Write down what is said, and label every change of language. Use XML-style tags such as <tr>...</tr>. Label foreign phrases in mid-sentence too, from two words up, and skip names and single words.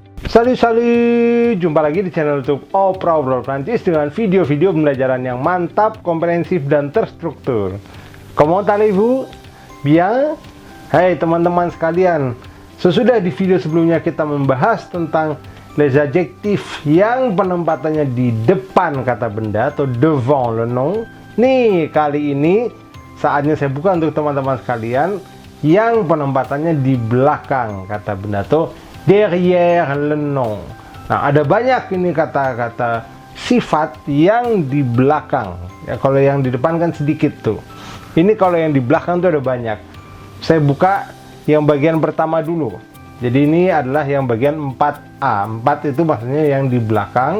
<id>Salut, jumpa lagi di channel YouTube Oprah Prancis dengan video-video pembelajaran yang mantap, komprehensif, dan terstruktur.</id> <fr>Comment allez-vous? Bien?</fr> <id>Hai teman-teman sekalian, sesudah di video sebelumnya kita membahas tentang</id> <fr>les adjectifs</fr> <id>yang penempatannya di depan kata benda atau</id> <fr>devant le nom.</fr> <id>Nih, kali ini saatnya saya buka untuk teman-teman sekalian yang penempatannya di belakang kata benda atau</id> <fr>derrière le nom.</fr> <id>Nah, ada banyak ini kata-kata sifat yang di belakang. Ya, kalau yang di depan kan sedikit tuh. Ini kalau yang di belakang tuh ada banyak. Saya buka yang bagian pertama dulu. Jadi ini adalah yang bagian 4A. 4 itu maksudnya yang di belakang.</id>